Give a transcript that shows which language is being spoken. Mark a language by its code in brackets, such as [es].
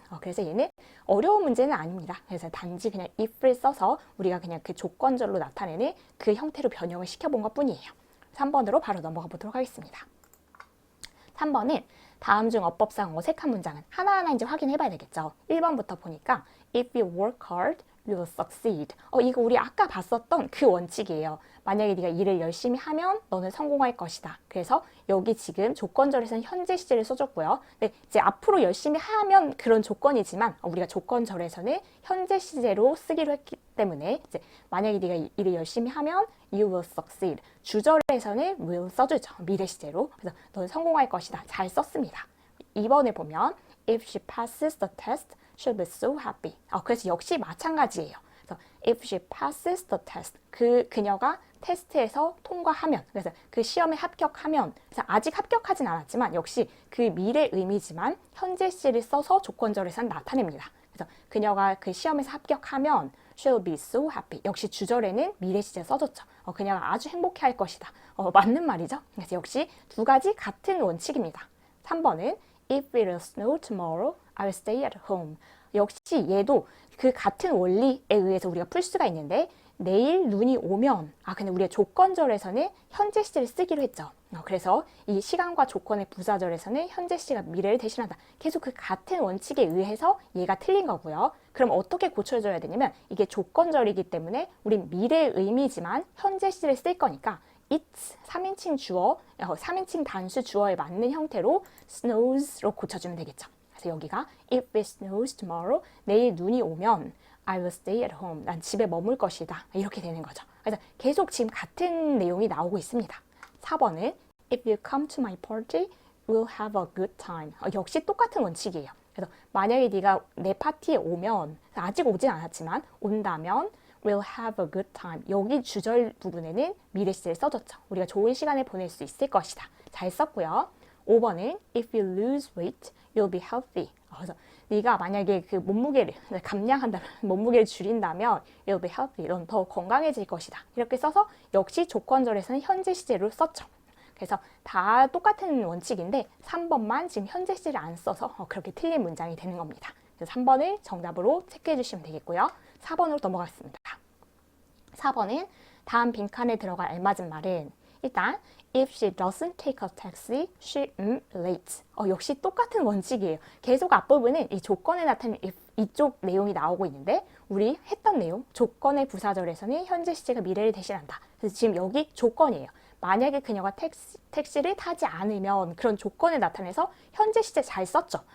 [ko] 그래서 얘는 어려운 문제는 아닙니다. 그래서 단지 그냥 if를 써서 우리가 그냥 그 조건절로 나타내는 그 형태로 변형을 시켜본 것 뿐이에요. 3번으로 바로 넘어가 보도록 하겠습니다. 3번은 다음 중 어법상 어색한 문장은 하나하나 이제 확인해 봐야 되겠죠. 1번부터 보니까 [en] if you work hard, you will succeed. [ko] 이거 우리 아까 봤었던 그 원칙이에요. 만약에 네가 일을 열심히 하면 너는 성공할 것이다. 그래서 여기 지금 조건절에서는 현재 시제를 써줬고요. 근데 이제 앞으로 열심히 하면 그런 조건이지만 우리가 조건절에서는 현재 시제로 쓰기로 했기 때문에 이제 만약에 네가 일을 열심히 하면 [en] you will succeed. [ko] 주절에서는 will 써주죠. 미래 시제로. 그래서 너는 성공할 것이다. 잘 썼습니다. 2번에 보면 [en] if she passes the test, she'll be so happy. [ko] 그래서 역시 마찬가지예요. 그래서 [en] if she passes the test, [ko] 그녀가 테스트에서 통과하면, 그래서 그 시험에 합격하면, 그래서 아직 합격하진 않았지만 역시 그 미래 의미지만 현재 시를 써서 조건절에서는 나타냅니다. 그래서 그녀가 그 시험에서 합격하면 [en] she'll be so happy. [ko] 역시 주절에는 미래 시제 써줬죠. 그녀가 아주 행복해할 것이다. 맞는 말이죠. 그래서 역시 두 가지 같은 원칙입니다. 3번은 [en] if it will snow tomorrow, I will stay at home. [ko] 역시 얘도 그 같은 원리에 의해서 우리가 풀 수가 있는데, 내일 눈이 오면, 근데 우리가 조건절에서는 현재 시제를 쓰기로 했죠. 그래서 이 시간과 조건의 부사절에서는 현재 시제가 미래를 대신한다. 계속 그 같은 원칙에 의해서 얘가 틀린 거고요. 그럼 어떻게 고쳐줘야 되냐면, 이게 조건절이기 때문에 우린 미래의 의미지만 현재 시제를 쓸 거니까 it's 3인칭 주어, 3인칭 단수 주어에 맞는 형태로 snows로 고쳐주면 되겠죠. 그래서 여기가 [en] if it snows tomorrow, [ko] 내일 눈이 오면 [en] I will stay at home, [ko] 난 집에 머물 것이다 이렇게 되는 거죠. 그래서 계속 지금 같은 내용이 나오고 있습니다. 4번은 [en] if you come to my party, we'll have a good time. [ko] 역시 똑같은 원칙이에요. 그래서 만약에 네가 내 파티에 오면, 아직 오진 않았지만 온다면 [en] we'll have a good time. [ko] 여기 주절 부분에는 미래 시제를 써줬죠. 우리가 좋은 시간을 보낼 수 있을 것이다. 잘 썼고요. 5번은 [en] if you lose weight, you'll be healthy. [ko] 그래서 네가 만약에 그 몸무게를 감량한다면, 몸무게를 줄인다면 [en] you'll be healthy. [ko] 넌 더 건강해질 것이다. 이렇게 써서 역시 조건절에서는 현재 시제로 썼죠. 그래서 다 똑같은 원칙인데 3번만 지금 현재 시제를 안 써서 그렇게 틀린 문장이 되는 겁니다. 그래서 3번을 정답으로 체크해 주시면 되겠고요. 4번으로 넘어가겠습니다. 4번은 다음 빈칸에 들어갈 알맞은 말은 일단 [en] if she doesn't take a taxi, she late. [ko] 역시 똑같은 원칙이에요. 계속 앞부분은 이 조건에 나타나는 if 이쪽 내용이 나오고 있는데 우리 했던 내용, 조건의 부사절에서는 현재 시제가 미래를 대신한다. 그래서 지금 여기 조건이에요. 만약에 그녀가 택시를 타지 않으면 그런 조건을 나타내서 현재 시제 잘 썼죠.